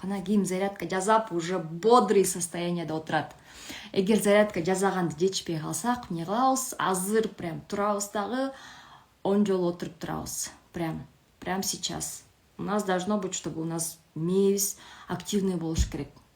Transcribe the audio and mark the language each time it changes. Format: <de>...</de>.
<ky>Кана ким зарядка жасап,</ky> <ru>уже бодрый</ru> <ky>состоянияда отурат. Эгер зарядка жасаганды жетишпей калсак, эмне кылабыз? Азыр прям турабыз дагы 10 жолу отуруп турабыз.</ky> <ru>Прям сейчас. У нас должно быть, чтобы у нас</ru> <ky>мээбиз активный болуш керек.</ky>